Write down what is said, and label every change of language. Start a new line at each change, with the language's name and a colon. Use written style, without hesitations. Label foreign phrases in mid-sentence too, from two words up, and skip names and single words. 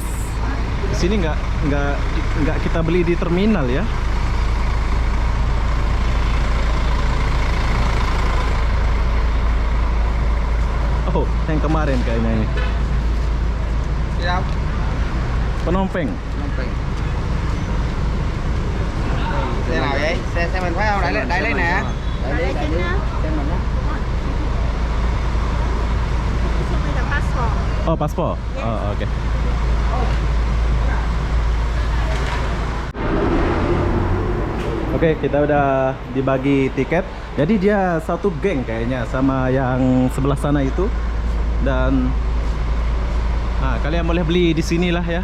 Indonesian: Sini nggak kita beli di terminal ya. Oh, yang kemarin kayaknya ini. Siap. Penompeng.
Vietnamese: Xe nào vậy? Xe mình phải không? Đại lý nè. Đại lý. Xe mình á.
English: Show me the passport.
Indonesian: Oh, paspor. Oh, oke. Oke, kita udah dibagi tiket. Jadi dia satu geng kayaknya sama yang sebelah sana itu. Dan kalian boleh beli di sinilah ya.